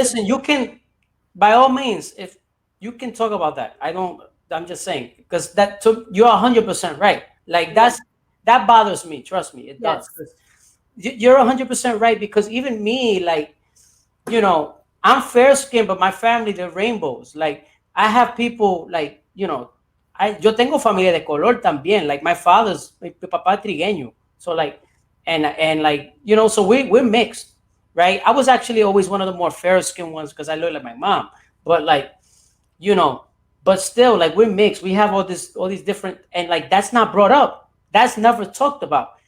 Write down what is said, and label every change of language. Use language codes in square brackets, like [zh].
[en] listen, you can, by all means, if you can talk about that. I'm just saying, because you're 100% right. Like, Yeah. that bothers me. Trust me, it does. Yes. 'Cause you're 100% right, because even me, like, I'm fair skinned, but my family, they're rainbows. Like, I have people, like, [es] yo tengo familia de color también. [en] Like, [es] mi papá trigueño. [en] So, like, and like, so we're mixed, right? I was actually always one of the more fair skinned ones because I look like my mom. But, like, you know, but still, like, we're mixed. We have all these different, and, like, that's not brought up. That's never talked about.